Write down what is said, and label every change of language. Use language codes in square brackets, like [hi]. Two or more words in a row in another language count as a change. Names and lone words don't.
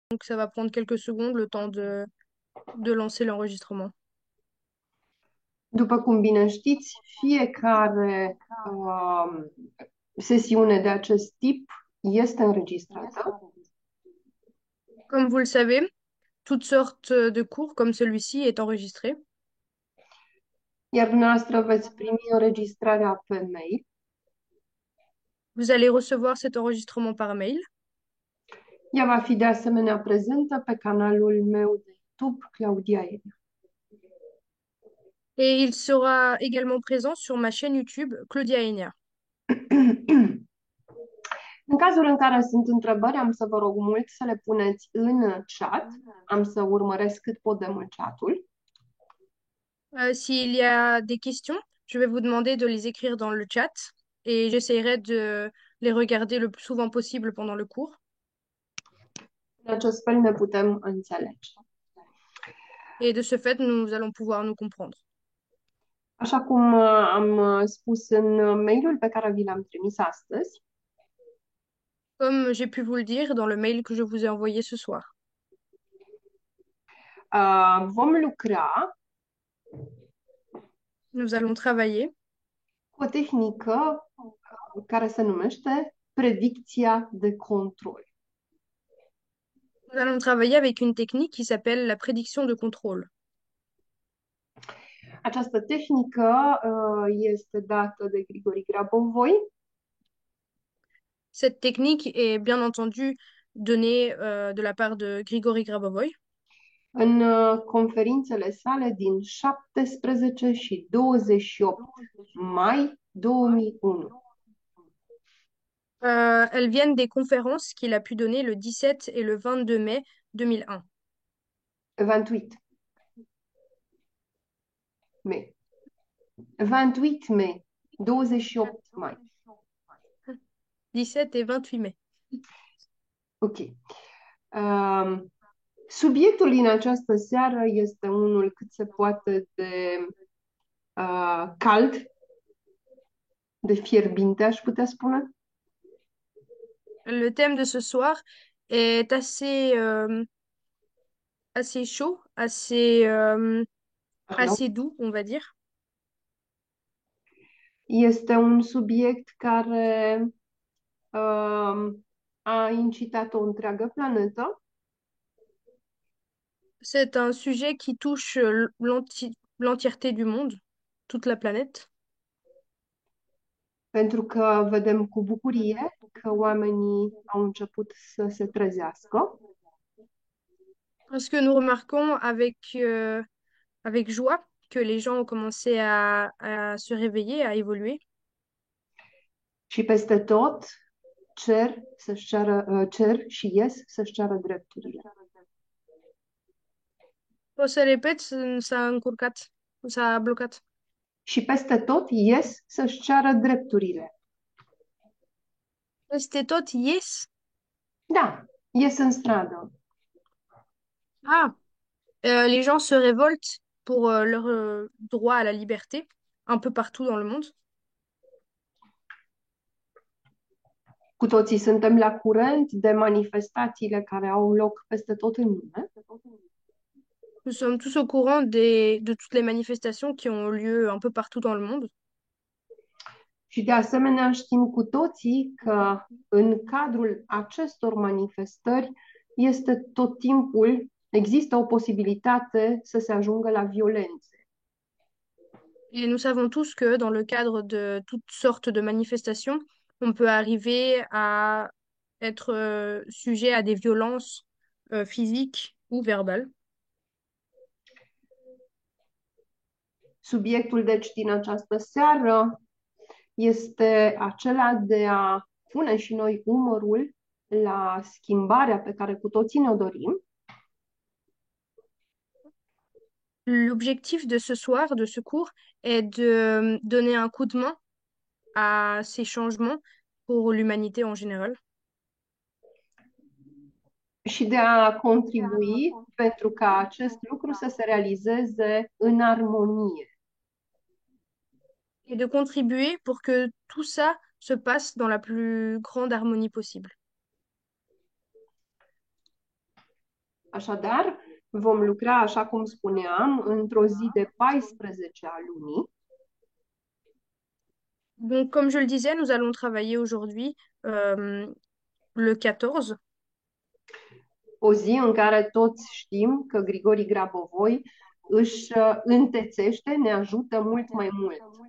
[fr] Donc ça va prendre quelques secondes le temps de lancer l'enregistrement. [ro] După cum bine știți, fiecare sesiune de acest tip este înregistrată, [fr] Comme vous le savez, toutes sortes de cours comme celui-ci est enregistré. [ro] iar dumneavoastră veți primi înregistrarea pe mail. [fr] Vous allez recevoir cet enregistrement par mail [ro] Ea va fi de asemenea prezentă pe canalul meu de YouTube, Claudia Ena. [fr] et il sera également présent sur ma chaîne YouTube Claudia Enia. [ro] În cazul în care sunt întrebări, am să vă rog mult să le puneți în chat. Am să urmăresc cât pot de mult chatul. [fr] S'il y a des questions, je vais vous demander de les écrire dans le chat et j'essaierai de les regarder le plus souvent possible pendant le cours. [ro] În acest fel ne putem înțelege. [fr] Et de ce fait, nous allons pouvoir nous comprendre. [ro] Așa cum am spus în mailul pe care vi l-am trimis astăzi, [fr] Comme j'ai pu vous le dire dans le mail que je vous ai envoyé ce soir. [ro] vom lucra [fr] Nous allons travailler [ro] cu o tehnică care se numește predicția de control. [fr] Nous allons travailler avec une technique qui s'appelle la prédiction de contrôle. [ro] Această tehnică este dată de Grigori Grabovoi. [fr] Cette technique est bien entendu donnée de la part de Grigory Grabovoi [ro] În conferințele sale din 17 și 28 mai 2001. [fr] Elles viennent des conférences qu'il a pu donner le 17 et le 22 mai 2001. [ro] 28 mai. [fr] 28 mai. 28 mai. 17 et 28 mai. Ok. [ro] Subiectul din această seară este unul cât se poate de cald, de fierbinte, aș putea spune. [fr] Le thème de ce soir est assez chaud, Pardon. assez doux, on va dire. [ro] Este un subiect care a incitat o întreagă planetă [fr] C'est un sujet qui touche l'entièreté du monde, toute la planète. [ro] pentru că vedem cu bucurie că oamenii au început să se trezească [fr] Parce que nous remarquons avec joie que les gens ont commencé à se réveiller, à évoluer. [ro] și peste tot cer și ies să-și ceară drepturile. O să repet, s-a încurcat, s-a blocat. Și peste tot ies să-și ceară drepturile. Peste tot, yes. Da, ies în stradă. [fr] Ah, les gens se révoltent pour leur droit à la liberté, un peu partout dans le monde. [ro] Cu toții suntem la curent de manifestațiile care au loc peste tot în lume. [fr] Nous sommes tous au courant de toutes les manifestations qui ont lieu un peu partout dans le monde. [ro] Și de asemenea știm cu toții că în cadrul acestor manifestări este tot timpul, există o posibilitate să se ajungă la violențe. [fr] Et nous savons tous que dans le cadre de toutes sortes de manifestations, on peut arriver à être sujet à des violences physiques ou verbales. [ro] Subiectul, deci, din această seară este acela de a pune și noi umărul la schimbarea pe care cu toții ne-o dorim. [fr] L'objectif de ce soir, de ce cours, est de donner un coup de main à ces changements pour l'humanité en général [ro] Și de a contribui pentru ca acest lucru să se realizeze în armonie. [fr] et de contribuer pour que tout ça se passe dans la plus grande harmonie possible. [ro] Așadar, vom lucra, așa cum spuneam, într-o zi de 14 a lunii. [fr] Donc, comme je le disais, nous allons travailler aujourd'hui le 14. [ro] O zi în care toți știm că Grigori Grabovoi își întețește, ne ajută mult mai mult.